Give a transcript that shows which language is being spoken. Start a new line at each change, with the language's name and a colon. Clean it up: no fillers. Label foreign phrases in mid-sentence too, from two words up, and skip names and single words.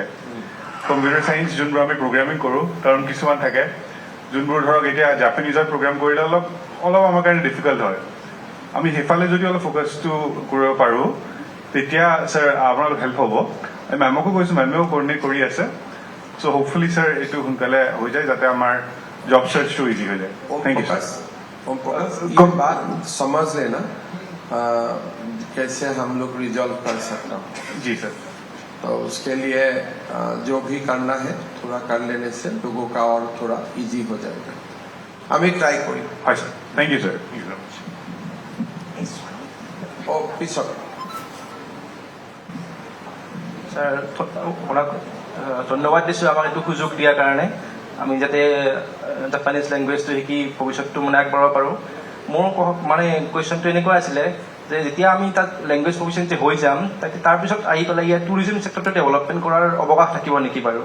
English: computer science
Assamese: যোনবোৰ আমি প্ৰগ্ৰামিং কৰোঁ কাৰণ কিছুমান থাকে যোনবোৰ ধৰক এতিয়া জাপানীজত প্ৰগ্ৰাম কৰিলে অলপ আমাৰ কাৰণে ডিফিকাল্ট হয়। আমি সেইফালে যদি অলপ ফ'কাছটো কৰিব পাৰোঁ তেতিয়া ছাৰ আপোনালোক হেল্প হ'ব। মেমকো কৈছোঁ, মেমেও কৰ্ডিনেট কৰি আছে।
English: so hopefully
Assamese: ছাৰ এইটো সোনকালে হৈ যায় যাতে আমাৰ জব চাৰ্চটো ইজি হৈ যায়।
English: thank you sir.
Hindi: ओम प्रकाश, ये बात समझ लेना कैसे हम लोग रिजॉल्व कर सकता हूँ। जी सर। तो उसके लिए जो भी करना है थोड़ा कर लेने से लोगों का और थोड़ा इजी हो जाएगा। हमें ट्राई करी।
English: হয় sir, thank you sir. thank you very much. ओ पिछड़
Assamese: ছাৰ আপোনাক ধন্যবাদ দিছোঁ আমাক এইটো সুযোগ দিয়াৰ কাৰণে, আমি যাতে জাপানীজ লেংগুৱেজটো শিকি ভৱিষ্যতটো মানে আগবঢ়াব পাৰোঁ। মোৰ মানে কুৱেশ্যনটো এনেকুৱা আছিলে যে যেতিয়া আমি তাত
English: language proficiency
Assamese: হৈ যাম তাৰপিছত আহি পেলাই ইয়াত
English: tourism sector development
Assamese: কৰাৰ অৱকাশ থাকিব নেকি বাৰু?